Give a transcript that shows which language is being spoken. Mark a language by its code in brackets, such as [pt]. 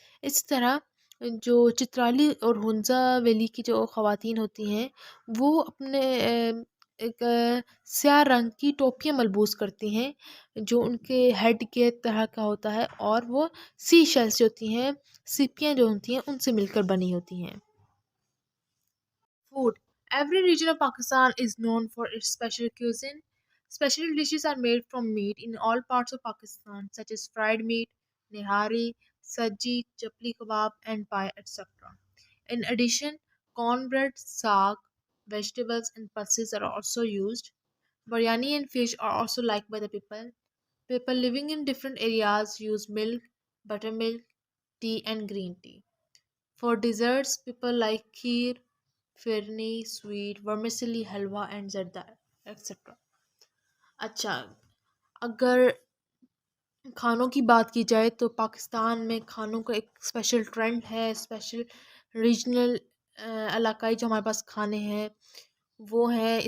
[ur] اس طرح جو چترالی اور ہنزا ویلی کی جو خواتین ہوتی ہیں وہ اپنے ایک سیاہ رنگ کی ٹوپیاں ملبوس کرتی ہیں جو ان کے ہیڈ کے طرح کا ہوتا ہے، اور وہ سی شیلس جو ہوتی ہیں، سیپیاں جو ہوتی ہیں ان سے مل کر بنی ہوتی ہیں. [en] Food. Every region of Pakistan is known for its special cuisine. Special dishes are made from meat in all parts of Pakistan, such as fried meat, nihari, sajji, chapli kebab, and pie, etc. In addition, cornbread, saag, vegetables, and pulses are also used. Biryani and fish are also liked by the people. People living in different areas use milk, buttermilk, tea, and green tea. For desserts, people like kheer, firni, sweet, vermicelli, halwa and zarda etcetera. [ur] اچھا، اگر کھانوں کی بات کی جائے تو پاکستان میں کھانوں کا ایک اسپیشل ٹرینڈ ہے، اسپیشل ریجنل علاقائی جو ہمارے پاس کھانے ہیں وہ ہیں.